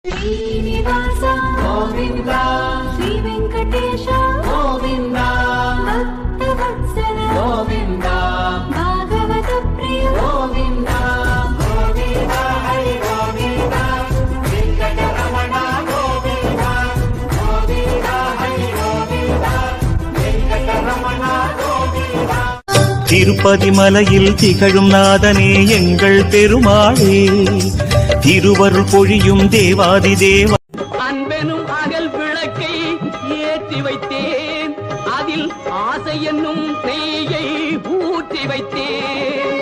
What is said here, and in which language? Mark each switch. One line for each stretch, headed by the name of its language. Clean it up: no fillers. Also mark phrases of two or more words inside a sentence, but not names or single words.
Sanskrit: శ్రీనివాస గోవింద శ్రీ వెంకటేశ గోవింద భక్తవత్సల గోవింద భాగవత ప్రియ గోవింద గోవింద హరి గోవింద వెంకటరమణ గోవింద గోవింద హరి గోవింద వెంకటరమణ గోవింద.
Tamil: திருப்பதி மலையில் திகழும் நாதனே எங்கள் பெருமாளே, திருவருள் பொழியும் தேவாதி தேவ. அன்பெனும் அகல் விளக்கை ஏற்றி வைத்தேன், அதில் ஆசை என்னும் நெய்யை ஊற்றி வைத்தேன்.